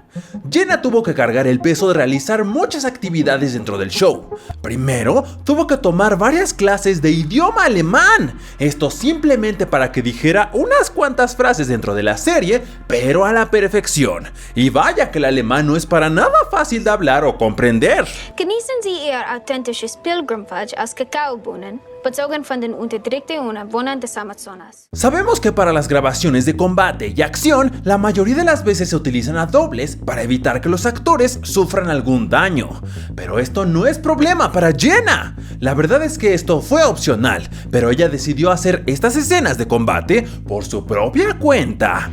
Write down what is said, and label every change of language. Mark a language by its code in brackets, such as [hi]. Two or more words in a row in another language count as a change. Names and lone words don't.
[es] Jenna tuvo que cargar el peso de realizar muchas actividades dentro del show. Primero, tuvo que tomar varias clases de idioma alemán, esto simplemente para que dijera unas cuantas frases dentro de la serie, pero a la perfección. Y vaya que el alemán no es para nada fácil de hablar o comprender. [de] Genießen Sie Ihr authentisches Pilgrimage aus Kakaobohnen, bezogen von den unterdrückten Einwohnern des Amazonas. [es] Sabemos que para las grabaciones de combate y acción, la mayoría de las veces se utilizan a dobles para evitar que los actores sufran algún daño. Pero esto no es problema para Jenna. La verdad es que esto fue opcional, pero ella decidió hacer estas escenas de combate por su propia cuenta.